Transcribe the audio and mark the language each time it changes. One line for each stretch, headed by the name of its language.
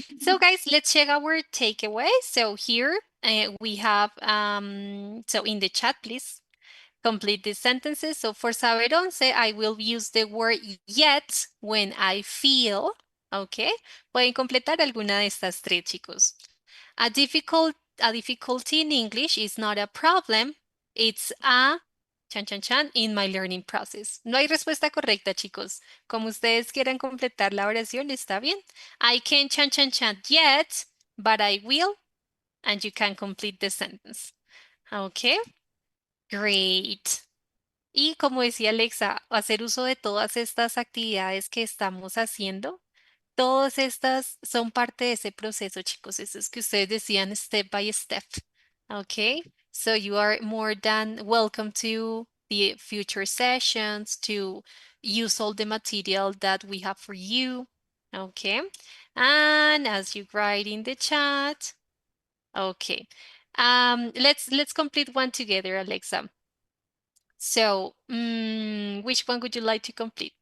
English: So guys, let's check our takeaway. So here we have so in the chat, please complete these sentences. So for Saber 11, I will use the word yet when I feel. Okay.
Spanish: Pueden completar alguna de estas tres, chicos.
English: A difficult a difficulty in English is not a problem. It's a chan chan chan in my learning process.
Spanish: No hay respuesta correcta, chicos. Como ustedes quieran completar la oración, está bien.
English: I can't chan chan chan yet, but I will, and you can complete the sentence. Okay, great.
Spanish: Y como decía Alexa, hacer uso de todas estas actividades que estamos haciendo. Todas estas son parte de ese proceso, chicos. Eso es que ustedes decían
English: step by step. Okay. So you are more than welcome to the future sessions to use all the material that we have for you. Okay. And as you write in the chat. Okay. Let's complete one together, Alexa. So, which one would you like to complete?